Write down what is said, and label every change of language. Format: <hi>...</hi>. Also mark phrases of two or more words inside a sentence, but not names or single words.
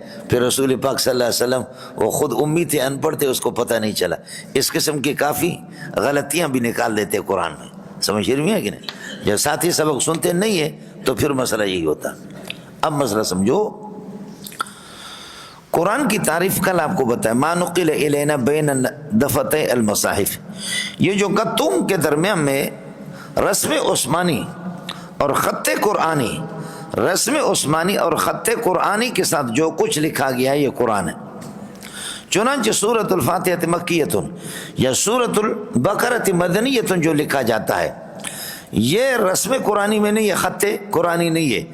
<ur>پھر رسول پاک</ur> <ar>صلی اللہ علیہ وسلم</ar> <ur>وہ خود امی تھے، ان پڑھ تھے، اس کو پتہ نہیں چلا. اس قسم کی کافی غلطیاں بھی نکال دیتے قرآن میں. سمجھ رہی ہے کہ نہیں؟ جب ساتھی سبق سنتے نہیں ہے تو پھر مسئلہ یہی ہوتا. اب مسئلہ سمجھو. قرآن کی تعریف کل آپ کو بتایا،</ur> <ar>ما نقل الینا بین دفتِ المصاحف.</ar> <ur>یہ جو گتوں کے درمیان میں رسم عثمانی اور خط قرآنی، رسم عثمانی اور خط قرآنی کے ساتھ جو کچھ لکھا گیا ہے یہ قرآن ہے. چنانچہ</ur> <ar>سورۃ الفاتحہ مکیۃ</ar> <ur>یا</ur> <ar>سورۃ البقرہ مدنیۃ</ar> <ur>جو لکھا جاتا ہے یہ رسم قرآنی میں نہیں ہے، خط قرآنی نہیں ہے.</ur>